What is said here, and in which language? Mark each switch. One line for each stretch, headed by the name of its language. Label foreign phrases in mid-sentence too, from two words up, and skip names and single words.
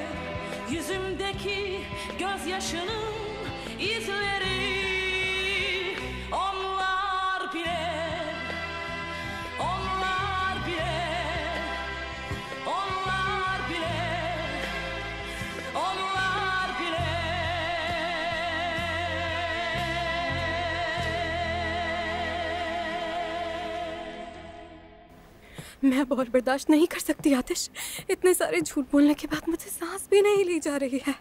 Turkish: Yüzümdeki gözyaşının izleri, onlar bile, onlar bile. Onlar bile, onlar bile.
Hindi: मैं अब और बर्दाश्त नहीं कर सकती आतिश। इतने सारे झूठ बोलने के बाद मुझे सांस भी नहीं ली जा रही है।